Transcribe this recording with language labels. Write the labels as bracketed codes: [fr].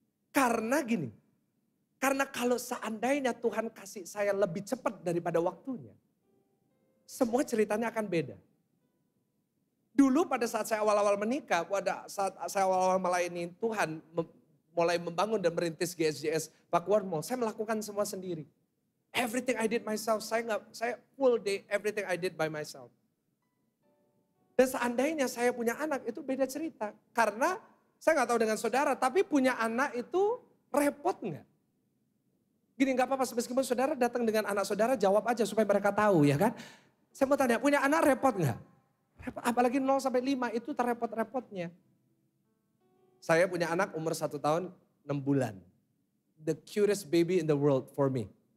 [id] Karena gini, karena kalau seandainya Tuhan kasih saya lebih cepat daripada waktunya, semua ceritanya akan beda. Dulu pada saat saya awal-awal menikah, pada saat saya awal-awal melayani Tuhan, mulai membangun dan merintis GSJS Pakuan Mall, saya melakukan semua sendiri. [en] Everything I did myself, [id] saya [en] full day, everything I did by myself. [id] Dan seandainya saya punya anak, itu beda cerita. Karena saya nggak tahu dengan saudara, tapi punya anak itu repot nggak? Gini, nggak apa-apa, meskipun saudara datang dengan anak saudara, jawab aja supaya mereka tahu ya kan. Saya mau tanya, punya anak repot nggak? Apalagi 0 sampai 5 itu terrepot-repotnya. Saya punya anak umur 1 tahun 6 bulan. [en] The cutest baby in the world for me.